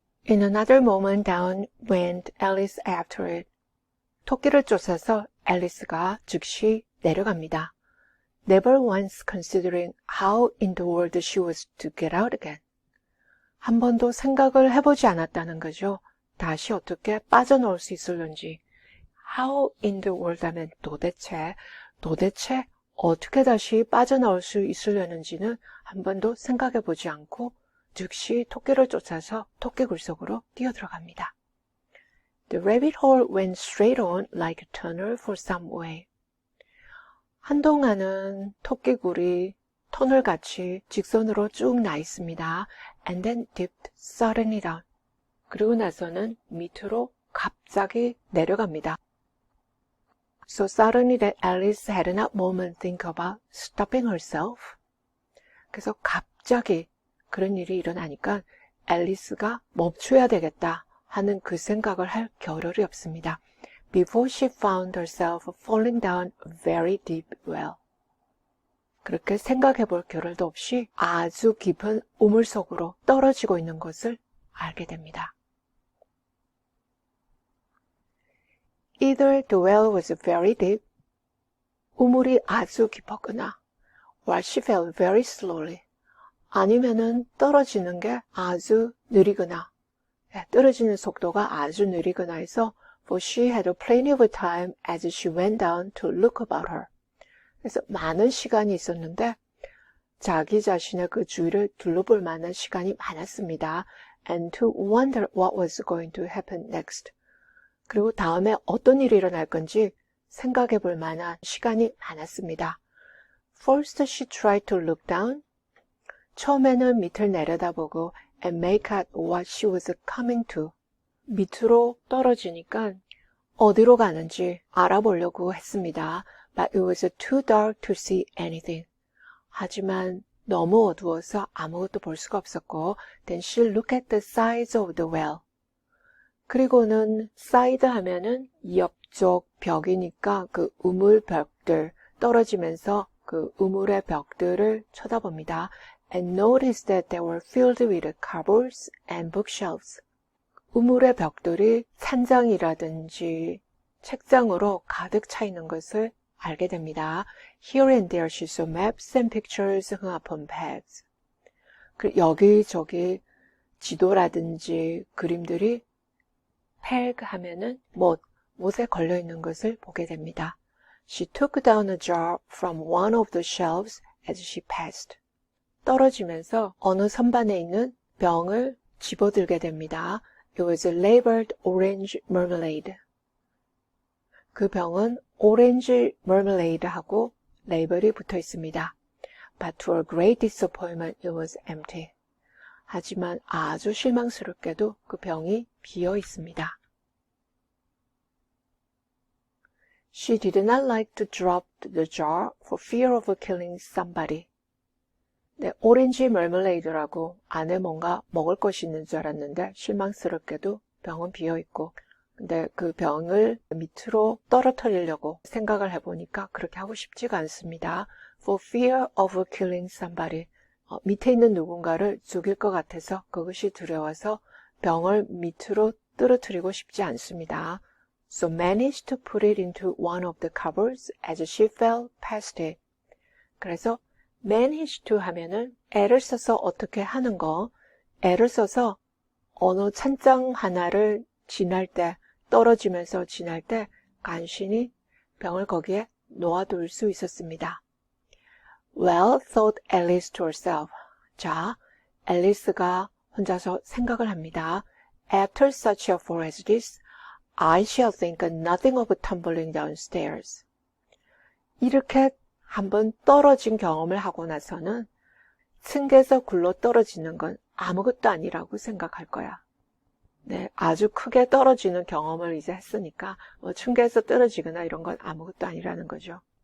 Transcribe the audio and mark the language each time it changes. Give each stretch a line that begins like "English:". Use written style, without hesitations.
English: In another moment down went Alice after it.
Korean: 토끼를 쫓아서 앨리스가 즉시 내려갑니다.
English: Never once considering how in the world she was to get out again.
Korean: 한 번도 생각을 해보지 않았다는 거죠. 다시 어떻게 빠져나올 수 있을런지.
English: How in the world
Korean: 하면 도대체 어떻게 다시 빠져나올 수 있으려는지는 한 번도 생각해보지 않고 즉시 토끼를 쫓아서 토끼굴 속으로 뛰어들어갑니다.
English: The rabbit hole went straight on like a tunnel for some way.
Korean: 한동안은 토끼굴이 터널같이 직선으로 쭉 나 있습니다.
English: And then dipped suddenly down.
Korean: 그리고 나서는 밑으로 갑자기 내려갑니다.
English: So suddenly that Alice had not a moment think about stopping herself.
Korean: 그래서 갑자기 그런 일이 일어나니까 앨리스가 멈춰야 되겠다 하는 그 생각을 할 겨를이 없습니다.
English: Before she found herself falling down a very deep well.
Korean: 그렇게 생각해 볼 겨를도 없이 아주 깊은 우물 속으로 떨어지고 있는 것을 알게 됩니다.
English: Either the well was very deep,
Korean: 우물이 아주 깊었거나,
English: or she fell very slowly,
Korean: 아니면은 떨어지는 게 아주 느리거나, 떨어지는 속도가 아주 느리거나 해서
English: for she had plenty of time as she went down to look about her.
Korean: 그래서 많은 시간이 있었는데 자기 자신의 그 주위를 둘러볼 만한 시간이 많았습니다.
English: And to wonder what was going to happen next.
Korean: 그리고 다음에 어떤 일이 일어날 건지 생각해 볼 만한 시간이 많았습니다.
English: First she tried to look down.
Korean: 처음에는 밑을 내려다보고
English: and make out what she was coming to.
Korean: 밑으로 떨어지니까 어디로 가는지 알아보려고 했습니다.
English: But it was too dark to see anything.
Korean: 하지만 너무 어두워서 아무것도 볼 수가 없었고
English: Then she looked at the sides of the well.
Korean: 그리고는 사이드 하면은 옆쪽 벽이니까 그 우물 벽들 떨어지면서 그 우물의 벽들을 쳐다봅니다.
English: And noticed that they were filled with cupboards and bookshelves.
Korean: 우물의 벽들이 찬장이라든지 책장으로 가득 차 있는 것을 알게 됩니다.
English: Here and there she saw maps and pictures hung upon pegs.
Korean: 여기저기 지도라든지 그림들이 peg 하면은 못에 걸려 있는 것을 보게 됩니다.
English: She took down a jar from one of the shelves as she passed.
Korean: 떨어지면서 어느 선반에 있는 병을 집어들게 됩니다.
English: It was labeled orange marmalade.
Korean: 그 병은 오렌지 marmalade하고 레이블이 붙어 있습니다.
English: But to her great disappointment, it was empty.
Korean: 하지만 아주 실망스럽게도 그 병이 비어 있습니다.
English: She did not like to drop the jar for fear of killing somebody.
Korean: 네, 오렌지 멀멀레이드라고 안에 뭔가 먹을 것이 있는 줄 알았는데 실망스럽게도 병은 비어있고, 근데 그 병을 밑으로 떨어뜨리려고 생각을 해보니까 그렇게 하고 싶지가 않습니다.
English: For fear of killing somebody.
Korean: 밑에 있는 누군가를 죽일 것 같아서 그것이 두려워서 병을 밑으로 떨어뜨리고 싶지 않습니다.
English: So managed to put it into one of the cupboards as she fell past it.
Korean: 그래서
English: manage to
Korean: 하면은 애를 써서 어떻게 하는 거, 애를 써서 어느 찬장 하나를 지날 때, 떨어지면서 지날 때 간신히 병을 거기에 놓아둘 수 있었습니다.
English: Well, thought Alice to herself.
Korean: 자, 앨리스가 혼자서 생각을 합니다.
English: After such a fall as this, I shall think nothing of tumbling downstairs.
Korean: 이렇게 한번 떨어진 경험을 하고 나서는 층계에서 굴러 떨어지는 건 아무것도 아니라고 생각할 거야. 네, 아주 크게 떨어지는 경험을 이제 했으니까 층계에서 떨어지거나 이런 건 아무것도 아니라는 거죠.